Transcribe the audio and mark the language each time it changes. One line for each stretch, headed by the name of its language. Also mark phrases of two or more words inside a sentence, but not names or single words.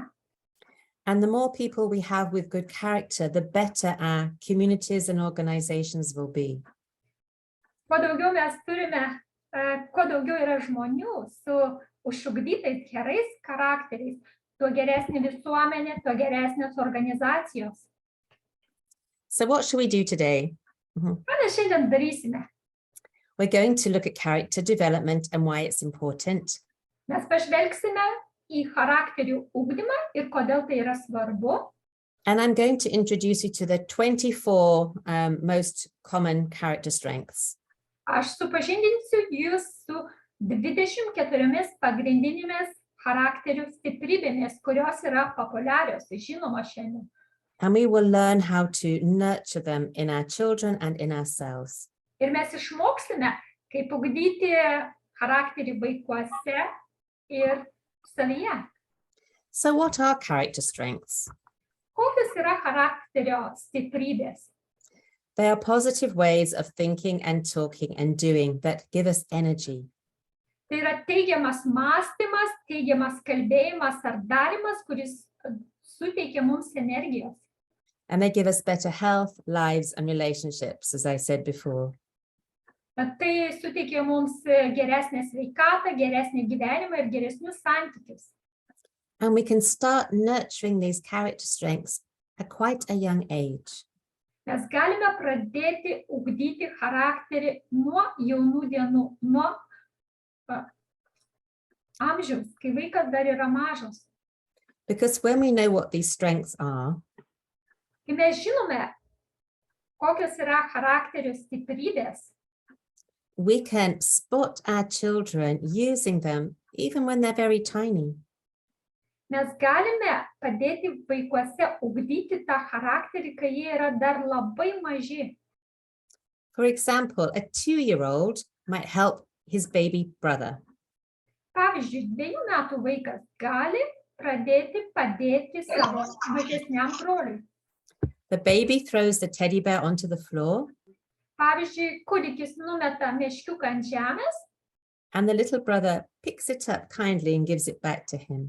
English: And the more people we have with good character, the better our communities and organizations will be.
Lithuanian: Kuo daugiau mes turime, kuo daugiau yra žmonių su užugdytais gerais charakteriais, tuo geresnė visuomenė, tuo geresnės organizacijos.
English: So what should we do today?
Lithuanian: Ką mes šiandien darysime?
English: We're going to look at character development and why it's important.
Lithuanian: Mes pažvelgsime į charakterių ugdymą ir kodėl tai yra svarbu.
English: And I'm going to introduce you to the 24 most common character strengths.
Lithuanian: Aš supažindinsiu jūs su 24 pagrindinėmis charakterių stiprybėmis, kurios yra populiarios, žinomos šiandien.
English: And we will learn how to nurture them in our children and in ourselves.
Lithuanian: Ir mes išmoksime, kaip ugdyti charakterį vaikuose ir savyje.
English: So what are character strengths?
Lithuanian: Kokios yra charakterio stiprybės?
English: They are positive ways of thinking and talking and doing that give us energy.
Lithuanian: Tai yra teigiamas mąstymas, teigiamas kalbėjimas ar darymas, kuris suteikia mums energijos.
English: And they give us better health, lives, and relationships, as I said before.
Lithuanian: Tai suteikia mums geresnę sveikatą, geresnį gyvenimą ir geresnius santykius.
English: And we can start nurturing these character strengths at quite a young age.
Lithuanian: Mes galime pradėti ugdyti charakterį nuo jaunų dienų, nuo amžiaus, kai vaikas dar yra mažas.
English: Because when we know what these strengths are,
Lithuanian: Kai mes žinome, kokios yra charakterio stiprybės,
English: we can spot our children using them even when they're very tiny.
Lithuanian: mes galime padėti vaikuose ugdyti tą charakterį, kai jie yra dar labai maži.
English: For example, a 2-year-old might help his baby brother.
Lithuanian: Pavyzdžiui, 2 metų vaikas gali pradėti padėti savo mažesniam broliui.
English: The baby throws the teddy bear onto the floor,
Lithuanian: Pavyzdžiui, kūdikis numeta meškiuką ant žemės,
English: and the little brother picks it up kindly and gives it back to him.